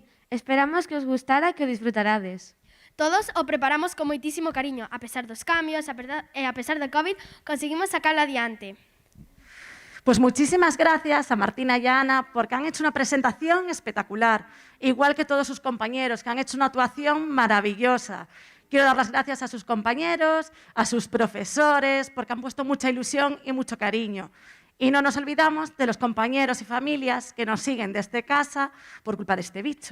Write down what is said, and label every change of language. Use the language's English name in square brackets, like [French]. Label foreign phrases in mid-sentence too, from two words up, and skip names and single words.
[Galician] Esperamos que os gustara e que o disfrutarades. Todos o preparamos con moitísimo cariño. A pesar dos cambios e a pesar do COVID, conseguimos sacarlo adiante. [Spanish] Pues muchísimas gracias a Martina y a Ana porque han hecho una presentación espectacular, igual que todos sus compañeros que han hecho una actuación maravillosa. Quiero dar las gracias a sus compañeros, a sus profesores, porque han puesto mucha ilusión y mucho cariño. Y no nos olvidamos de los compañeros y familias que nos siguen desde casa por culpa de este bicho.